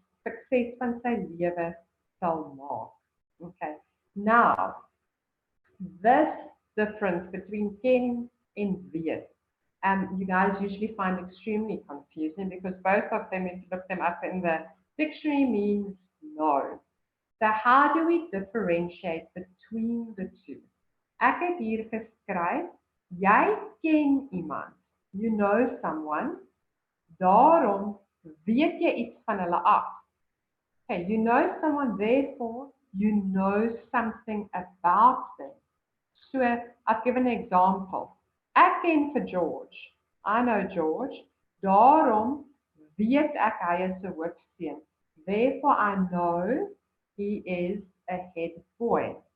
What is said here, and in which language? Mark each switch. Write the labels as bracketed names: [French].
[Afrikaans] sukses van sy lewe sal maak. [English] Okay. Now, this difference between ken and weet, you guys usually find extremely confusing because both of them, if you look them up in the dictionary, means no. So how do we differentiate between the two? [Afrikaans] Ek het hier geskryf, jy ken iemand, [English] you know someone, [Afrikaans] daarom weet jy iets van hulle af. [English] Okay, you know someone, therefore you know something about them. So I've given an example. [Afrikaans] Ek ken vir George. [English] I know George. [Afrikaans] Daarom weet ek hy is 'n hoofseun. [English] Therefore I know he is a head boy.